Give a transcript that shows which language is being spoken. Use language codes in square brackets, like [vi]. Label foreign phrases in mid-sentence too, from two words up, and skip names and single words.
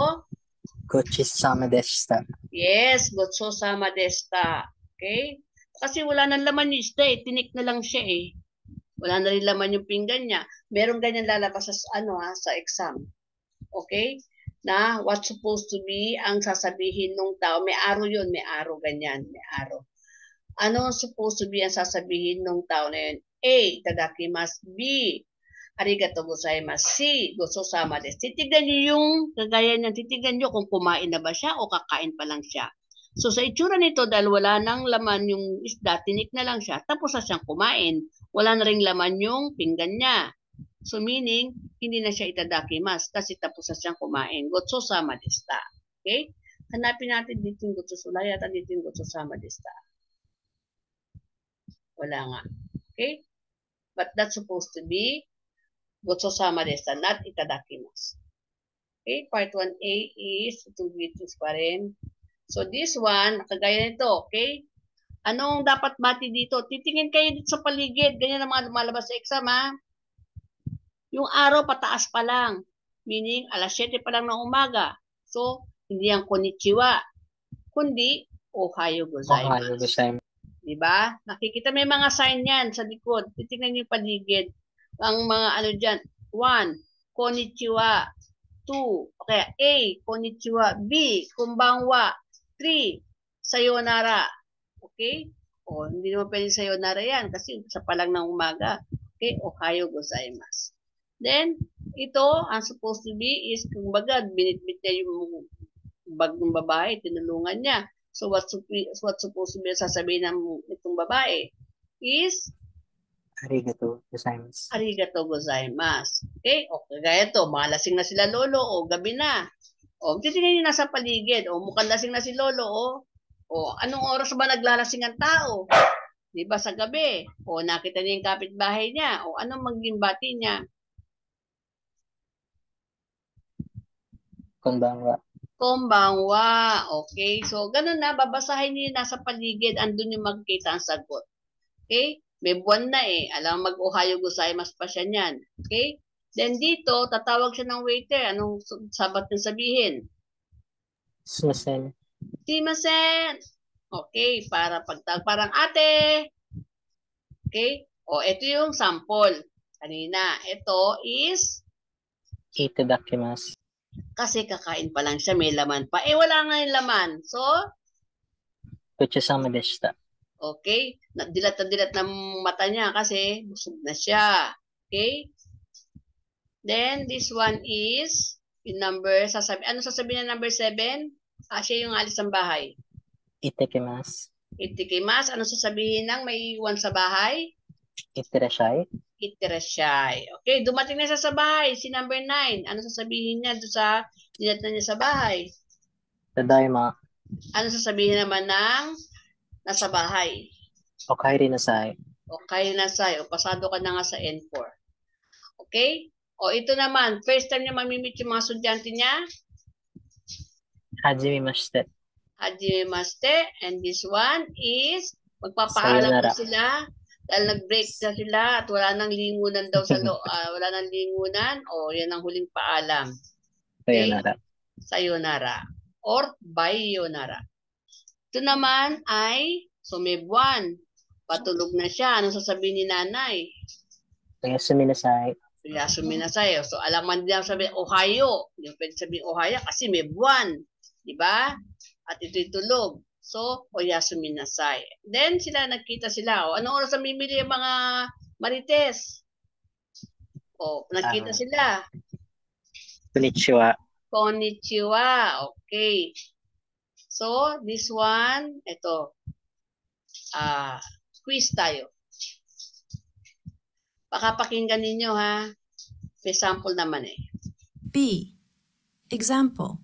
[en] Good. [tl] dito? [ja] ごちそうさまでした. Yes, ごちそうさまでした. Okay? [tl] Kasi wala nang laman yung isda eh. Tinik na lang siya eh. Wala na rin laman yung pinggan niya. Meron ganyan lalabas sa, sa exam. Okay? Na [en] what's supposed to be [tl] ang sasabihin nung tao. May araw yun. May araw ganyan. May araw. Ano [en] supposed to be [tl] ang sasabihin nung tao na yun? A. [ja] Itadakimasu. B. ありがとうございます. C. ごちそうさまです. [tl] Titignan nyo yung kagaya niyan. Titignan nyo kung kumain na ba siya o kakain pa lang siya. So sa itsura nito, dahil wala nang laman yung isda, tinik na lang siya, tapos na siyang kumain. Wala na ring laman yung pinggan niya. [en] So meaning, [tl] hindi na siya itadakimasu kasi tapos na siyang kumain. [ja] ごちそうさまでした. Okay? [tl] Hanapin natin dito yung gotsosama. Yata dito yung [ja] ごちそうさまでした. [tl] Wala nga. Okay? [en] But that's supposed to be [ja] ごちそうさまでした, [en] not itadakimasu. Okay? Part 1A is 2 B2 [tl] pa rin. [en] So this one, [tl] kagaya nito, okay? Anong dapat bati dito? Titingin kayo dito sa paligid. Ganyan ang mga lumalabas sa exam, ha? Yung araw pataas pa lang. Meaning, alas 7 pa lang ng umaga. So, hindi yan konnichiwa. Kundi, ohayo [ja] Ohayo gozaimasu. gozaimasu. [tl] Diba? Nakikita may mga sign yan sa likod. Titingnan niyo yung paligid. Ang mga ano dyan. 1, [ja] konnichiwa. 2, okay, A, konnichiwa. B, konbanwa. 3, sayonara. [tl] Okay? O, hindi naman pwede sayonara yan kasi sa palang ng umaga. Okay? [ja] おはようございます. [en] Then, [tl] ito, ang [en] supposed to be is, [tl] kumbaga, binitbit niya yung bag ng babae, tinulungan niya. [en] So, what's supposed to be [tl] sasabihin ng itong babae [en] is, [ja] ありがとうございます. ありがとうございます. [tl] Okay? O, kagaya ito, malasing na sila lolo, o gabi na. O, titingnan niyo nasa paligid. O, mukhang lasing na si lolo. O, anong oras ba naglalasing ang tao? Di ba sa gabi? O, nakita niya yung kapitbahay niya. O, anong maging bati niya? [ja] Konbanwa. Konbanwa. [tl] Okay? So, ganun na. Babasahin niyo yung nasa paligid. Andun yung magkita ang sagot. Okay? May buwan na eh. Alam, mag- [ja] おはようございます [tl] pa siya niyan. Okay? Then dito, tatawag siya ng waiter. Anong sabat na sabihin? [ja] Sumasen. [tl] Simasen. Okay, parang ate. Okay? O, ito yung sample. Kanina, ito is [ja] Itadakimasu. [tl] kasi kakain pa lang siya, may laman pa. Eh, wala nga yung laman. So, [ja] ごちそうさまでした. [tl] okay, dilat na dilat ng mata niya kasi busog na siya. [en] Okay? Then, this one is yung number, [tl] ano sasabihin na [en] number 7? [tl] Siya yung alis ng bahay. [ja] Itekimasu. [tl] Itikimas, ano sasabihin ng may iwan sa bahay? [ja] Itterashai. Itirashay. [tl] Okay, dumating na siya sa bahay, si number 9. Ano sasabihin niya doon sa dinat na niya sa bahay? [ja] Tadaima. [tl] Ano sasabihin naman ng nasa bahay? [ja] おかえりなさい. [tl] Okay, nasay. O, pasado ka na nga sa N4. Okay? O, ito naman, first time niya mamimit yung mga estudyante niya. [ja] Hajimemashite. Hajimemashite. [en] And this one is, [tl] magpapaalam [ja] Sayonara. [tl] na sila dahil nag-break na sila at wala nang lingunan daw sa wala nang lingunan. O, yan ang huling paalam. [ja] Sayonara. Sayonara. Or bayonara. [tl] Ito naman ay, so may buwan. Patulog na siya. Anong sasabihin ni nanay? [ja] おやすみなさい. おやすみなさい. [tl] So, alam man din sabihin, Ohayo. Hindi pwede sabihin Ohaya kasi may buwan. Diba? At ito'y tulog. So, [ja] おやすみなさい. [tl] Then, nagkita sila. O, anong oras ang bibili yung mga marites? O, nagkita sila. [ja] Konnichiwa. Konnichiwa. [en] Okay. So, this one, [tl] ito. Quiz tayo. Baka pakinggan ninyo ha. May sample naman eh. [en] B. Example.